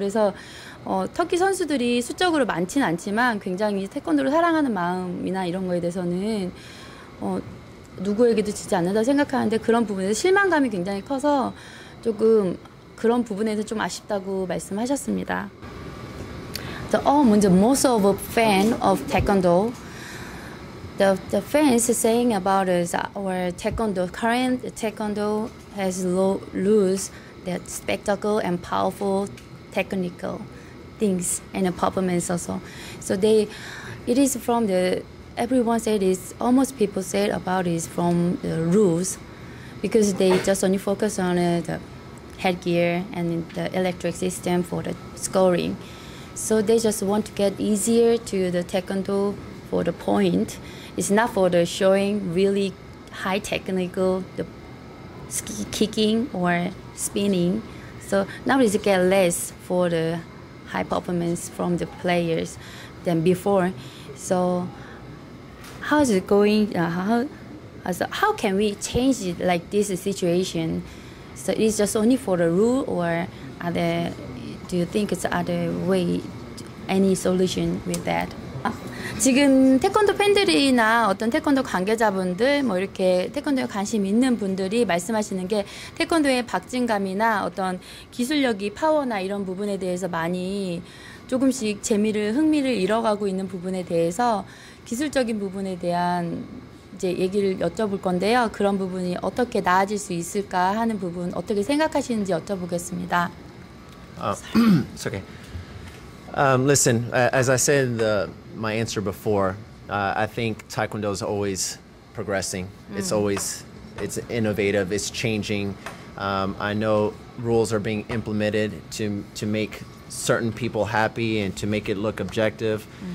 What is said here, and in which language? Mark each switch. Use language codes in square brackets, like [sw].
[ko] 그래서 터키 선수들이 수적으로 많지는 않지만 굉장히 태권도를 사랑하는 마음이나 이런 거에 대해서는 누구에게도 지지 않는다 생각하는데 그런 부분에서 실망감이 굉장히 커서 조금 그런 부분에서 좀 아쉽다고 말씀하셨습니다. 먼저 [en] most of a fan of taekwondo. The fans saying about us, our taekwondo, current taekwondo has lose that spectacle and powerful technical things and a performance also. So it is from everyone said is almost people said about is from the rules, because they just only focus on the headgear and the electric system for the scoring. So they just want to get easier to the taekwondo for the point. It's not for the showing really high technical the kicking or spinning. So now it's get less for the high performance from the players than before. So how is it going? How can we change it like this situation? So it's just only for the rule, or do you think it's other way? Any solution with that? [ko] 지금 태권도 팬들이나 어떤 태권도 관계자분들, 뭐 이렇게 태권도에 관심 있는 분들이 말씀하시는 게 태권도의 박진감이나 어떤 기술력이 파워나 이런 부분에 대해서 많이 조금씩 흥미를 잃어가고 있는 부분에 대해서 기술적인 부분에 대한 이제 얘기를 여쭤볼 건데요. 그런 부분이 어떻게 나아질 수 있을까 하는 부분 어떻게 생각하시는지 여쭤보겠습니다. [en] It's okay. Listen, as I said in my answer before, I think Taekwondo is always progressing. It's innovative, it's changing. I know rules are being implemented to make certain people happy and to make it look objective.